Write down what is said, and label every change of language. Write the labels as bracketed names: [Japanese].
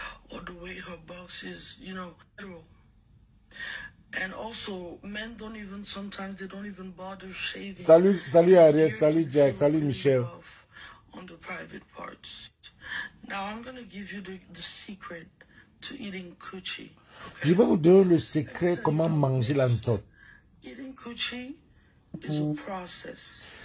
[English] Or the way her box is, you know. And also, men don't even, sometimes they don't even bother shaving. [French] Salut Ariette, salut Jack, salut Michel. [English] On the private parts. Now I'm going to give you the secret to eating coochie. Okay? [French] Je vais vous donner le secret comment manger l'antote. [English] Eating coochie is a process.